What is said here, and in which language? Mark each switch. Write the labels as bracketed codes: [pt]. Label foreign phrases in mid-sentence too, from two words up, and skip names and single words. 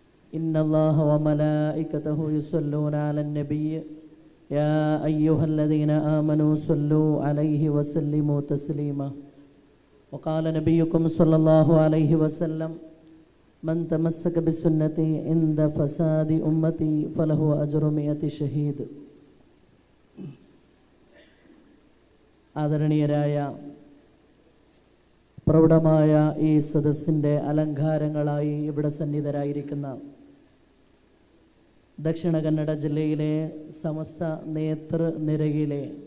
[ar] إن الله وملائكته يصلون على النبي يا أيها الذين آمنوا صلوا عليه وسلموا تسليما وقال نبيكم صلى الله عليه وسلم من تمسك بسنتي عند فساد أمتي فله أجر 100 شهيد. [ml] ആദരണീയരായ പ്രൗഢമായ ഈ സദസ്സിൻ്റെ അലങ്കാരങ്ങളായി ഇവിടെ സന്നിധരായിരിക്കുന്ന ദക്ഷിണ കന്നഡ ജില്ലയിലെ സമസ്ത നേതൃനിരയിലെ